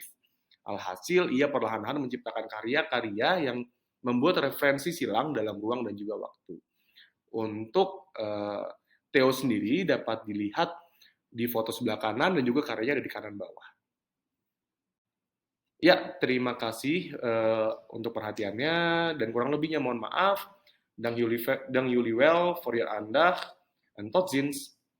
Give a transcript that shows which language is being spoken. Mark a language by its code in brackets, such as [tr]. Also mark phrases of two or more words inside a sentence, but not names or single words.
[id] Alhasil, ia perlahan-lahan menciptakan karya-karya yang membuat referensi silang dalam ruang dan juga waktu. Untuk Theo sendiri dapat dilihat di foto sebelah kanan dan juga karyanya ada di kanan bawah. Ya, terima kasih untuk perhatiannya dan kurang lebihnya mohon maaf. [nl] Dank jullie wel voor je aandacht en tot ziens.